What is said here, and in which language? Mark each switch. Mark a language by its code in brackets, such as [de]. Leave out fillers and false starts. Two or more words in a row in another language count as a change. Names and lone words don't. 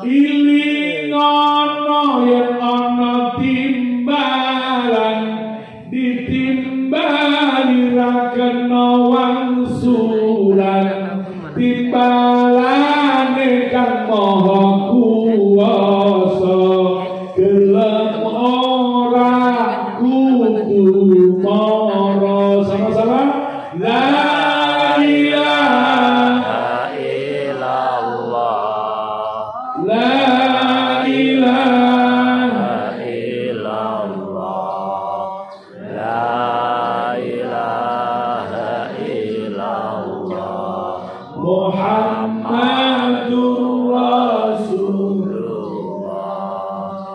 [jv] Iling ono yang ono timbalan, ditimbali ra kena wangsulan, timbalane kang maha kuwasa, gelem ora kudu mara. [ar] Sama-sama لا إله إلا الله، لا إله إلا الله، لا محمد رسول الله.